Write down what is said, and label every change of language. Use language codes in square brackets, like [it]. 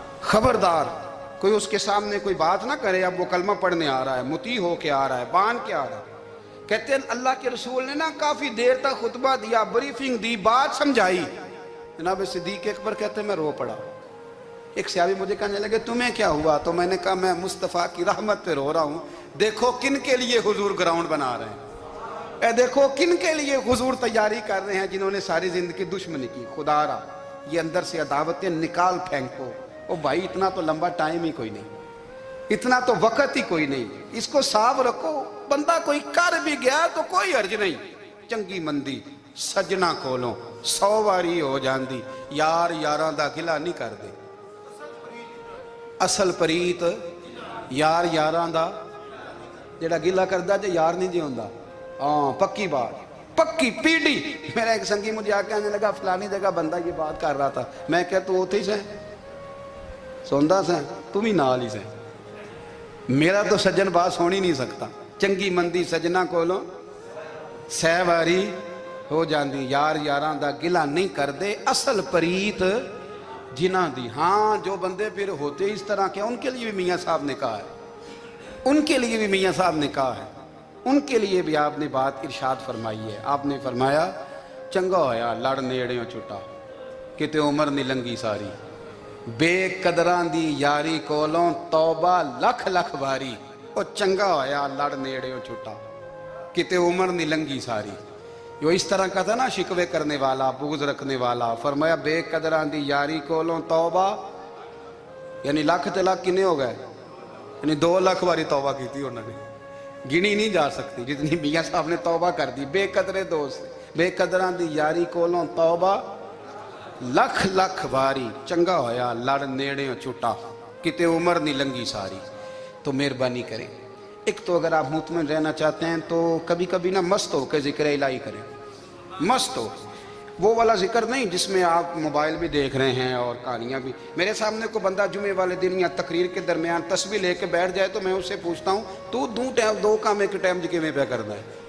[ur] خبردار کوئی اس کے سامنے کوئی بات نہ کرے۔ اب وہ کلمہ پڑھنے آ رہا ہے، مطیع ہو کے آ رہا ہے، بان کے آ رہا ہے۔ کہتے ہیں اللہ کے رسول نے نا کافی دیر تک خطبہ دیا، بریفنگ دی، بات سمجھائی۔ جناب صدیق اکبر کہتے ہیں میں رو پڑا۔ ایک صحابی مجھے کہنے لگے تمہیں کیا ہوا؟ تو میں نے کہا میں مصطفیٰ کی رحمت پہ رو رہا ہوں، دیکھو کن کے لیے حضور گراؤنڈ بنا رہے ہیں، دیکھو کن کے لیے حضور تیاری کر رہے ہیں، جنہوں نے ساری زندگی دشمنی کی۔ خدا را یہ اندر سے عداوتیں نکال پھینکو. او بھائی اتنا تو لمبا ٹائم ہی کوئی نہیں, اتنا تو وقت ہی کوئی نہیں, اس کو صاف رکھو. بندہ کوئی کر بھی گیا تو کوئی حرج نہیں. [pa] چنگی مندی سجنا کولوں 100 واری ہو جاندی, یار یاراں دا گلہ نہیں کر دے. اصل پریت یار یاراں دا جڑا گلہ کردا جے یار نہیں جے ہوندا. [ur] ہاں پکی بات, پکی پیڑی. میرا ایک سنگی مجھے آ کے آنے لگا فلانی جگہ بندہ یہ بات کر رہا تھا. [pa] میں کہ تو ہوتے ہی سے سوندا سے, تم ہی نال ہی سے. میرا تو سجن باس ہونی نہیں سکتا. چنگی مندی سجنا کولوں 100 واری ہو جاندی, یار یاراں دا گلہ نہیں کر دے. اصل پریت جنہ دی. [ur] ہاں جو بندے پھر ہوتے اس طرح کے, ان کے لیے بھی میاں صاحب نے کہا ہے, ان کے لیے بھی میاں صاحب نے کہا ہے, ان کے لیے بھی آپ نے بات ارشاد فرمائی ہے. آپ نے فرمایا [pa] چنگا ہویا لڑ نیڑیوں چھٹا, کتے عمر نہیں لنگی ساری. بے قدران دی یاری کولوں توبہ لکھ لکھ باری. او چنگا ہویا لڑ نیڑیوں چھٹا, کتے عمر نہیں لنگی ساری. [ur] جو اس طرح کا تھا نا شکوے کرنے والا, بغض رکھنے والا. فرمایا [pa] بے قدران دی یاری کولوں توبہ, [ur] یعنی لاکھ تے لاکھ کنے ہو گئے, یعنی 2 لاکھ باری توبہ کی تھی انہوں نے, گنی نہیں جا سکتی جتنی میاں صاحب نے توبہ کر دی. [pa] بے قدرے دوست, بے قدران دی یاری کولوں توبہ لکھ لکھ باری. چنگا ہویا لڑ نیڑیوں چھٹا, کتے عمر نہیں لنگی ساری. [ur] تو مہربانی کریں, ایک تو اگر آپ مطمئن رہنا چاہتے ہیں تو کبھی کبھی نا مست ہو کے ذکر الہی کریں. مست ہو, وہ والا ذکر نہیں جس میں آپ موبائل بھی دیکھ رہے ہیں اور کہانیاں بھی. میرے سامنے کو بندہ جمعے والے دن یا تقریر کے درمیان تسبیح لے کے بیٹھ جائے تو میں اس سے پوچھتا ہوں تو دو کام ایک ٹائم جی میں پہ کرنا ہے.